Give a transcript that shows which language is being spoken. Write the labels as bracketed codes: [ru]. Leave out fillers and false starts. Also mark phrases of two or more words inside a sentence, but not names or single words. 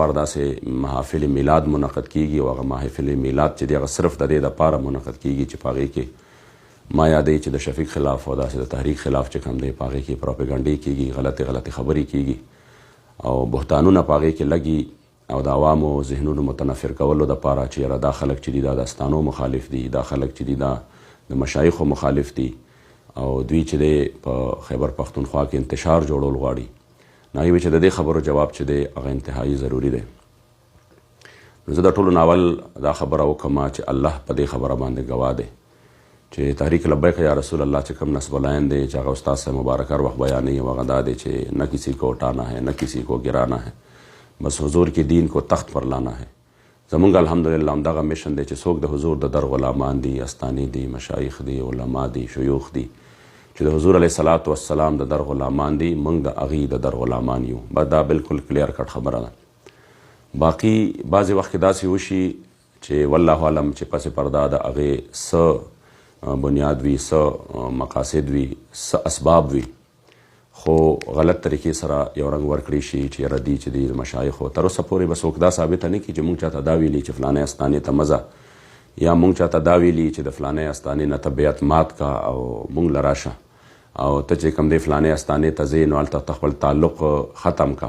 [ps] بار داسې محافل میلاد منعقد کېږي او هغه محافل میلاد چې دی هغه صرف د دې دپاره منعقد کېږي چې په هغې کې ما یادوي چې د شفیق خلاف او داسې د تحریک خلاف چې کوم دی په هغې کې پروپیګنډې کېږي، غلطې خبرې کېږي او بهتانونه په هغې کې لګي او د عوامو ذهنونو متنفر کولو دپاره چې یاره دا خلک چې دي دا د استانو مخالف دي، دا خلک چې دي دا د مشایخو مخالف دي او دوی چې دی په خیبر پښتونخوا کې انتشار جوړول غواړي. نو هغې وایي چې د دې خبرو جواب چې دی هغه انتهایي ضروري دی. نو زه د ټولو ناول دا خبره وکړم چې الله په دې خبره باندې ګواه دی چې تحریک لبیک یا رسول الله چې کوم نصب العین دی چې هغه استاد صاحب مبارک هر وخت بیانوي او هغه دا دی چې [ur] نہ کسی کو اٹھانا ہے نہ کسی کو گرانا ہے، بس حضور کی دین کو تخت پر لانا ہے. [ps] زمونږ الحمدلله همدغه میشن دی چې څوک د حضور د در غلامان دي، استاني دي، مشایخ دي، علما دي، شیوخ دي، چې د حضور علیه صلات والسلام د در غلامان دي، موږ د هغې د در غلامان یو. بس دا بالکل [en] clear cut [ps] خبره ده. باقي بعضې وخت کې داسې وشي چې والله عالم چې پس پرده د هغې څه بنیاد وي، څه مقاصد وي، څه اسباب وي، خو غلط طریقې سره یو رنګ ورکړی شي چې یاره دي چې د مشایخو تر اوسه پورې به څوک دا ثابته نه کړي چې مونږ چاته دا ویلي چې فلانۍ استانې ته مه ځه، یا مونږ چاته دا ویلي چې د فلانۍ استانې نه ته بیعت مات کا او مونږ له راشه او ته چې کوم دی فلانۍ استانې ته ځې نو هلته ته خپل تعلق ختم کا.